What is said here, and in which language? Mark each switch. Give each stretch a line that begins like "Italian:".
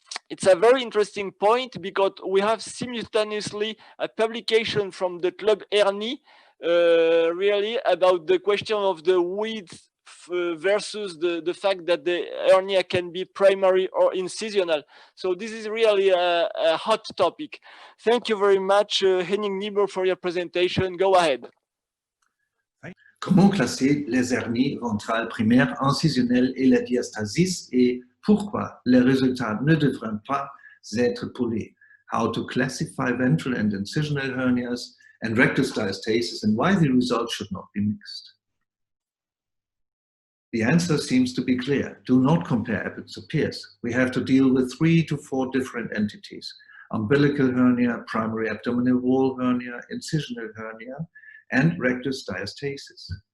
English: It's a very interesting point because we have simultaneously a publication from the Club Hernies really about the question of the width versus the fact that the hernia can be primary or incisional. So this is really a hot topic. Thank you very much, Henning Niebuhr, for your presentation. Go ahead.
French: Comment classer les hernies ventrales primaires, incisionnelles et la diastasis, et pourquoi les résultats ne devraient pas être poulés?
English: How to classify ventral and incisional hernias and rectus diastasis, and why the results should not be mixed. The answer seems to be clear. Do not compare apples to pears. We have to deal with 3 to 4 different entities: umbilical hernia, primary abdominal wall hernia, incisional hernia, and rectus diastasis.